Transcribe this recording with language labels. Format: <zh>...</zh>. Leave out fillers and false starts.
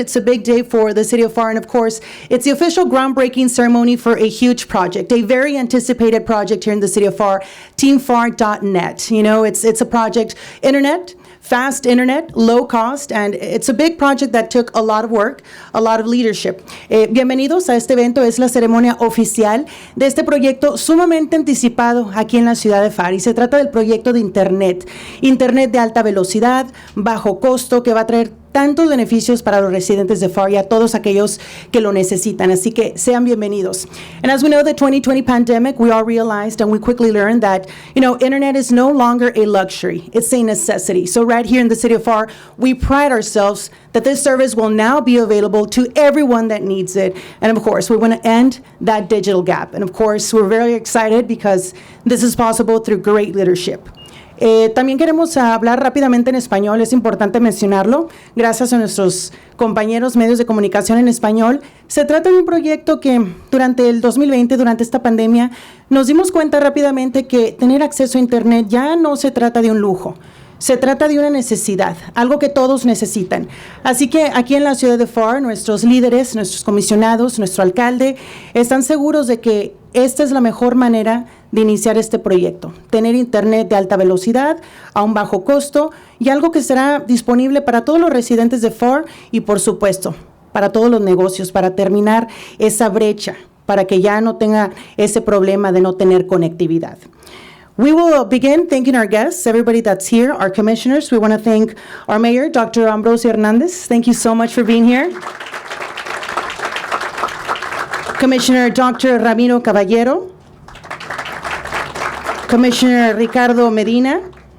<en>It's a big day for the city of Pharr, and of course, it's the official groundbreaking ceremony for a huge project, a very anticipated project here in the city of Pharr, teampharr.net. You know, it's a project, internet, fast internet, low cost, and it's a big project that took a lot of work, a lot of leadership.</en> <es>Bienvenidos a este evento, es la ceremonia oficial de este proyecto sumamente anticipado aquí en la ciudad de Pharr, y se trata del proyecto de internet de alta velocidad, bajo costo, que va a traer tantos beneficios para los residentes de Pharr y a todos aquellos que lo necesitan. Así que sean bienvenidos.</es> <en>And as we know, the 2020 pandemic, we all realized and we quickly learned that, internet is no longer a luxury. It's a necessity. So right here in the city of Pharr, we pride ourselves that this service will now be available to everyone that needs it. And of course, we want to end that digital gap. And of course, we're very excited because this is possible through great leadership.</en> <es>También queremos hablar rápidamente en español, es importante mencionarlo, gracias a nuestros compañeros medios de comunicación en español. Se trata de un proyecto que durante el 2020, durante esta pandemia, nos dimos cuenta rápidamente que tener acceso a Internet ya no se trata de un lujo. Se trata de una necesidad, algo que todos necesitan. Así que aquí en la ciudad de Pharr, nuestros líderes, nuestros comisionados, nuestro alcalde, están seguros de que esta es la mejor manera de iniciar este proyecto. Tener internet de alta velocidad, a un bajo costo, y algo que será disponible para todos los residentes de Pharr y, por supuesto, para todos los negocios, para terminar esa brecha, para que ya no tenga ese problema de no tener conectividad.</es> <en>We will begin thanking our guests, everybody that's here, our commissioners. We want to thank our mayor, Dr. Ambrosio Hernandez. Thank you so much for being here. Commissioner Dr. Ramiro Caballero. Commissioner Ricardo Medina.</en>